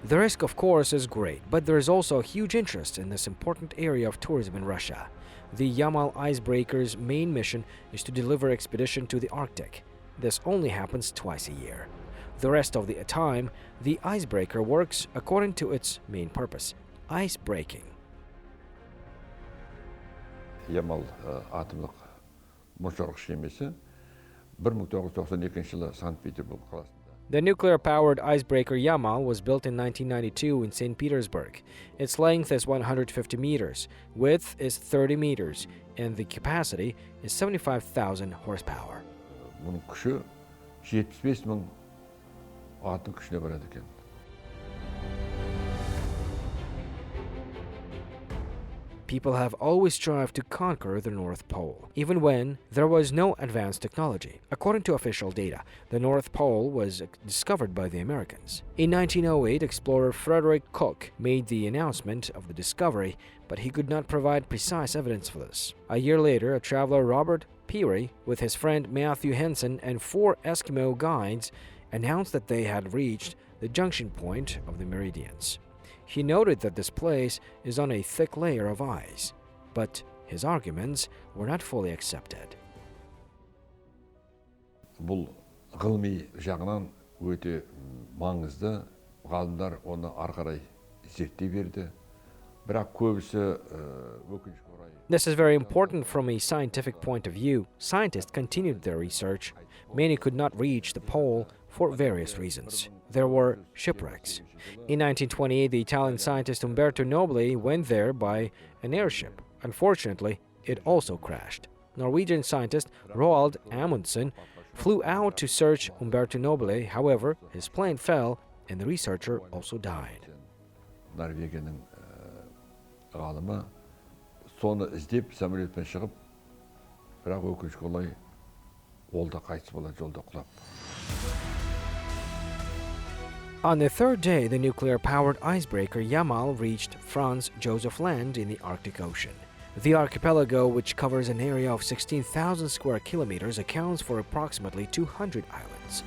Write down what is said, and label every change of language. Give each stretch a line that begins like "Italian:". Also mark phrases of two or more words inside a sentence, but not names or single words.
English: The risk, of course, is great, but there is also a huge interest in this important area of tourism in Russia. The Yamaha Icebreaker's main mission is to deliver expedition to the Arctic. This only happens twice a year. The rest of the time, the icebreaker works according to its main purpose – ice breaking.
Kazakh: Ямал атомдық мұзжарғыш кемесі 1992 жылы Санкт-Петербург қаласында.
English: The nuclear-powered icebreaker Yamal was built in 1992 in St. Petersburg. Its length is 150 meters, width is 30 meters, and the capacity is 75,000 horsepower.
Kazakh: Бұның күші 75 мың атом күшіне барады екен.
English: People have always strived to conquer the North Pole, even when there was no advanced technology. According to official data, the North Pole was discovered by the Americans. In 1908, explorer Frederick Cook made the announcement of the discovery, but he could not provide precise evidence for this. A year later, a traveler Robert Peary, with his friend Matthew Henson and 4 Eskimo guides, announced that they had reached the junction point of the meridians. He noted that this place is on a thick layer of ice, but his arguments were not fully accepted.
Kazakh: Бұл ғылыми жағынан өте маңызды, ғалымдар оны ары қарай зерттей берді. Бірақ көбісі өкінішке орай.
English: This is very important from a scientific point of view. Scientists continued their research. Many could not reach the pole for various reasons. There were shipwrecks. In 1928, the Italian scientist Umberto Nobile went there by an airship. Unfortunately, it also crashed. Norwegian scientist Roald Amundsen flew out to search Umberto Nobile. However, his plane fell and the researcher also died.
Kazakh: Норвегияның ғалымы соны іздеп самолетпен шығып, бірақ өкінішке орай ол да қайтыс болады жолда құлап.
English: On the third day, the nuclear-powered icebreaker Yamal reached Franz Josef Land in the Arctic Ocean. The archipelago, which covers an area of 16,000 square kilometers, accounts for approximately 200 islands.